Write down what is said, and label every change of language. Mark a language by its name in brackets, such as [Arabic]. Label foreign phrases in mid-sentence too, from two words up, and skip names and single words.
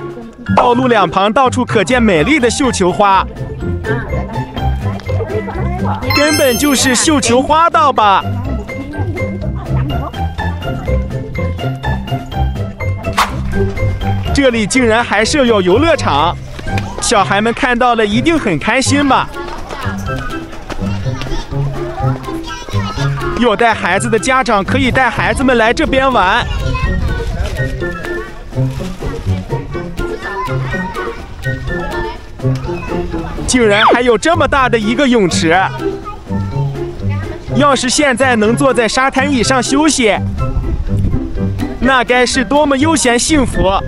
[Chinese] 道路兩旁到處可見美麗的繡球花，根本就是繡球花道吧。這裡竟然還設有遊樂場，小孩們看到了一定很開心吧。有帶孩子的家長可以帶孩子們來這邊玩。竟然還有這麼大的一個泳池，要是現在能坐在沙灘椅上休息，那該是多麼悠閒幸福。